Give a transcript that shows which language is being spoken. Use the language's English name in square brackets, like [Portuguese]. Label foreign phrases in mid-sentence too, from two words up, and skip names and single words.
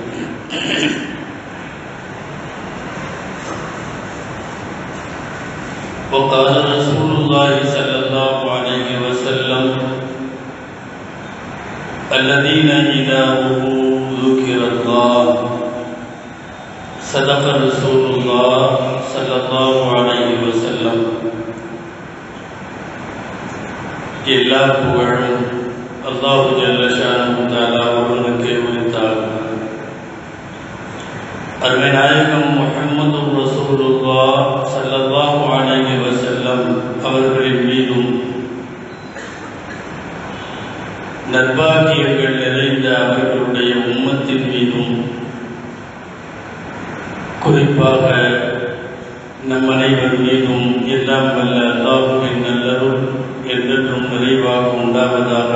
[Arabic] وقال رسول الله صلى الله عليه وسلم الذين إذا ذكر الله صدق رسول الله صلى الله عليه وسلم. [Tamil] எல்லா புகழும் [Arabic] الله جل شأنه تعالى [Tamil] ஒருவனுக்கே உரித்தாகும். அருமை நாயகம் முஹம்மது [Arabic] رسول الله صلى الله عليه وسلم [Tamil] அவர்களின் மீதும் நற்பாக்கியங்கள் நிறைந்த அவர்களுடைய உம்மத்தின் மீதும் குறிப்பாக நம் அனைவர் மீதும் எல்லாம் வல்ல அல்லாஹ்வின் நல்லருள் என்றென்றும் நிறைவாக உண்டாவதாக.